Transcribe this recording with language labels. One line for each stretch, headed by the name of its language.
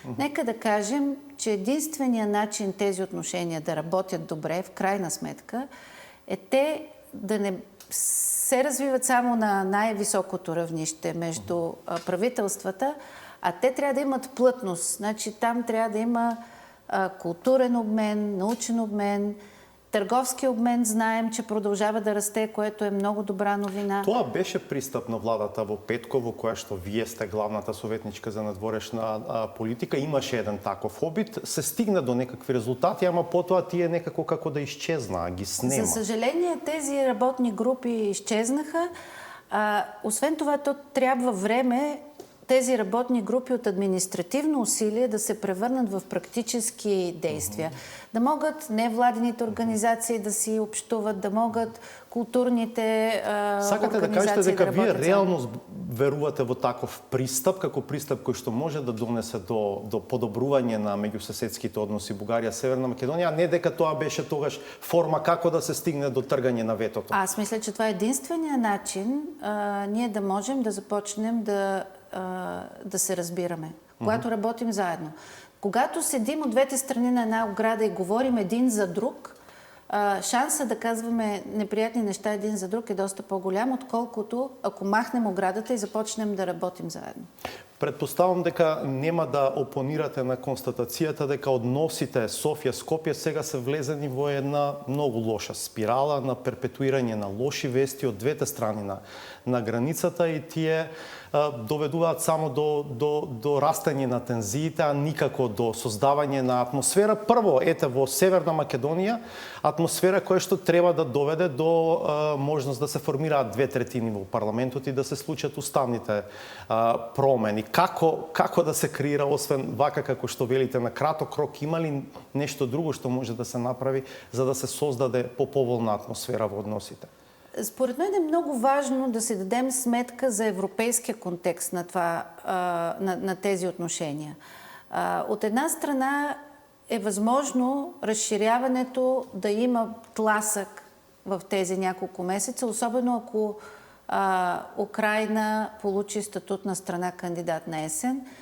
Bulgarian: Нека да кажем, че единственият начин тези отношения да работят добре, в крайна сметка, е те да не се развиват само на най-високото равнище между правителствата, а те трябва да имат плътност. Значи там трябва да има културен обмен, научен обмен, търговски обмен, знаем, че продължава да расте, което е много добра новина.
Macedonian: Тоа беше пристап на владата во Петково, која што вие сте главната советничка за надворешна политика. Имаше еден таков обид, се стигна до некакви резултати, ама потоа тие некако како да изчезна, ги снема.
Bulgarian: За съжаление, тези работни групи изчезнаха. Освен това, то трябва време тези работни групи от административно усилие да се превърнат в практически действия. Да могат невладените организации да си общуват, да могат културните
Macedonian: Сакате да
Bulgarian: организации
Macedonian: кажете дека вие
Bulgarian: работят
Macedonian: реално верувате во таков пристап, како пристап кој што може да донесе до подобрување на меѓусоседските односи Бугарија Северна Македонија, а не дека тоа беше тогаш форма како да се стигне до тргање на ветото?
Bulgarian: Аз мисля, че това е единствения начин ние да можем да започнем да се разбираме, когато работим заедно. Когато седим от двете страни на една ограда и говорим един за друг, шанса да казваме неприятни неща един за друг е доста по-голям, отколкото ако махнем оградата и започнем да работим заедно.
Macedonian: Предпоставам дека нема да опонирате на констатацијата дека односите Софија-Скопје сега се влезени во една многу лоша спирала на перпетуирање на лоши вести од двете страни на границата и тие доведуваат само до растање на тензиите, а никако до создавање на атмосфера. Прво, ете во Северна Македонија, атмосфера која што треба да доведе до можност да се формираат 2/3 во парламентот и да се случат уставните промени. Како да се креира, освен вака како што велите на краток рок, има ли нешто друго што може да се направи за да се создаде поповолна атмосфера во односите?
Bulgarian: Според мен е много важно да си дадем сметка за европейския контекст на тези отношения. От една страна е възможно разширяването да има тласък в тези няколко месеца, особено ако Украйна получи статут на страна кандидат на есен.